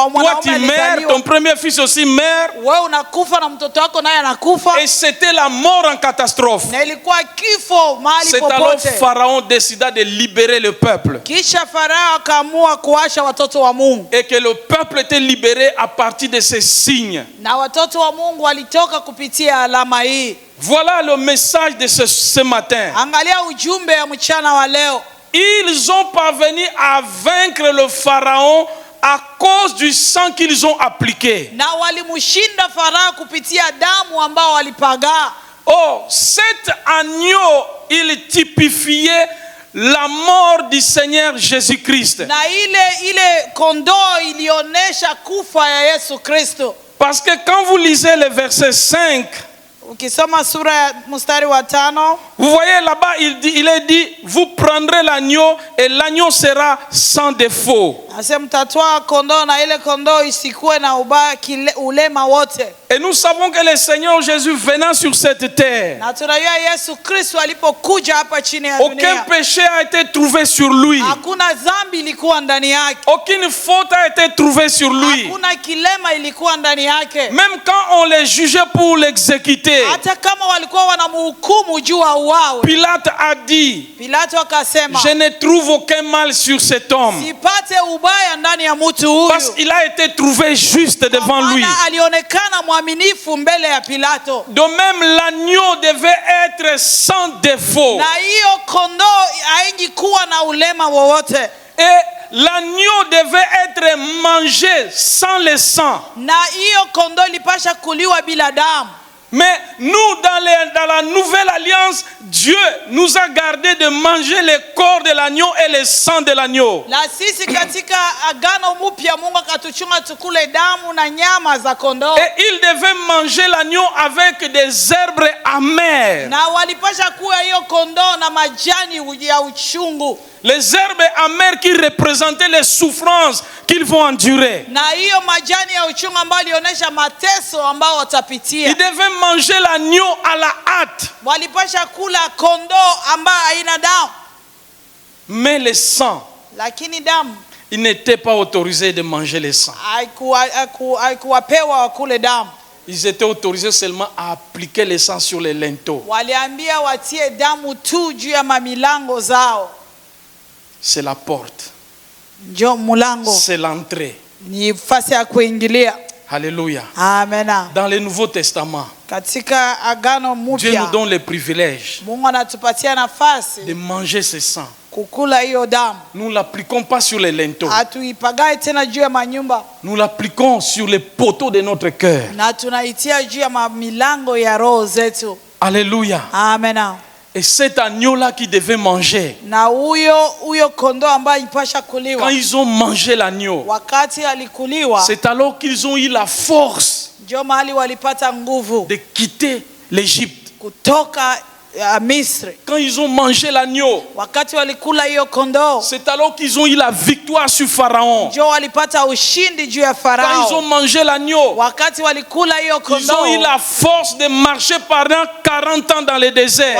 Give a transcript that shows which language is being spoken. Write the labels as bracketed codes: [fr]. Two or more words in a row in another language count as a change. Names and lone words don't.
[fr] toi [sw] mwanaume [fr] tu meurs, [sw] alizaliwa, [fr] ton premier fils aussi meurt, [sw] wewe unakufa na mtoto wako naye anakufa, [fr] et c'était la mort en catastrophe. [sw] na ilikuwa kifo mahali [fr] C'est alors [sw] popote. [fr] Pharaon décida de libérer le peuple. [sw] Kisha Farao akaamua kuasha watoto wa Mungu, [fr] Et que le peuple était libéré à partir de ces signes. [sw] na watoto wa Mungu walitoka kupitia alama hii. [fr] Voilà le message de ce matin. [sw] Angalia ujumbe ya mchana wa leo. [fr] Ils ont parvenu à vaincre le Pharaon à cause du sang qu'ils ont appliqué. [sw] Na walimshinda Farao kupitia damu ambao walipagaa. [fr] Oh, cet agneau, il typifiait la mort du Seigneur Jésus-Christ. [sw] Na ile kondoo ilionyesha kufa ya Yesu Kristo. [fr] Parce que quand vous lisez le verset 5, [sw] Ukisoma sura ya mstari wa 5, [fr] vous voyez là-bas, il est dit, vous prendrez l'agneau et l'agneau sera sans défaut. [sw] asema mtatwaa kondoo na ile kondoo isikuwe na ubaya ulema wote. [fr] Et nous savons que le Seigneur Jésus venant sur cette terre, [sw] Na tunajua Yesu Kristo alipokuja hapa chini ya [fr] aucun [sw] dunia, [fr] péché a été trouvé sur lui. [sw] hakuna dhambi ilikuwa ndani yake. [fr] Aucune faute a été trouvée sur lui. [sw] Hakuna kilema ilikuwa ndani yake. [fr] Même quand on les jugeait pour l'exécuter, [sw] Hata kama walikuwa wanamhukumu juu auawe, [fr] Pilate a dit, [sw] Pilato akasema, [fr] je ne trouve aucun mal sur cet homme. [sw] sipate ubaya ndani ya mtu huyu. [fr] Parce qu'il a été trouvé juste devant lui. [sw] Maana alionekana mwaminifu mbele ya Pilato. [fr] De même, l'agneau devait être sans défaut. [sw] Na hiyo kondoo haingekuwa na ulema wowote. [fr] Et l'agneau devait être mangé sans le sang. [sw] Na hiyo kondoo ilipasha kuliwa bila damu. [fr] Mais nous, dans la nouvelle alliance, Dieu nous a gardé de manger le corps de l'agneau et le sang de l'agneau. [sw] Na sisi katika agano mpya Mungu akatuchunga tukule damu na nyama za kondoo. [fr] Et il devait manger l'agneau avec des herbes amères. [sw] Na walipasha kuwa hiyo kondoo na majani ya uchungu. [fr] Les herbes amères qui représentaient les souffrances qu'ils vont endurer. [sw] Na hiyo majani ya uchungu ambayo ilionyesha mateso ambao watapitia. [fr] Ils devaient manger l'agneau à la hâte. [sw] Walipasha kula kondoo ambayo haina damu. [fr] Mais le sang, [sw] Lakini damu [fr] ils n'étaient pas autorisés de manger le sang. [sw] haikuwapewa wakule damu. [fr] Ils étaient autorisés seulement à appliquer le sang sur les linteaux. [sw] Waliambia watie damu tu juu ya mamilango zao. [fr] C'est la porte. [sw] Njo mulango. [fr] C'est l'entrée. [sw] Ni fasi ya kuingilia. [fr] Alléluia. [sw] Amena. [fr] Dans le Nouveau Testament, [sw] Katika agano [fr] Dieu nous [sw] mpya [fr] donne le privilège [sw] Mungu anatupatia nafasi [fr] de manger ce sang. [sw] kukula hiyo damu. [fr] Nous ne l'appliquons pas sur les linteaux. [sw] Hatuipagae tena juu ya manyumba, [fr] Nous l'appliquons sur les poteaux de notre cœur. [sw] na tunaitia juu ya milango ya roho zetu. [fr] Alléluia. [sw] Amena. [fr] Et cet agneau-là qui devait manger, [sw] Na huyo kondoo ambaye ipasha [fr] quand [sw] kuliwa, [fr] ils ont mangé l'agneau, [sw] wakati alikuliwa, [fr] c'est alors qu'ils ont eu la force [sw] Ndio mahali walipata nguvu [fr] de quitter l'Égypte. [sw] kutoka Misri. [fr] Quand ils ont mangé l'agneau, [sw] Wakati walikula hiyo kondoo, [fr] c'est alors qu'ils ont eu la victoire sur Pharaon. [sw] ndio walipata ushindi juu ya [fr] Quand ils ont [sw] Farao. [fr] mangé l'agneau, [sw] Wakati walikula hiyo [fr] ils ont eu [sw] kondoo, [fr] la force de marcher pendant 40 ans dans le désert.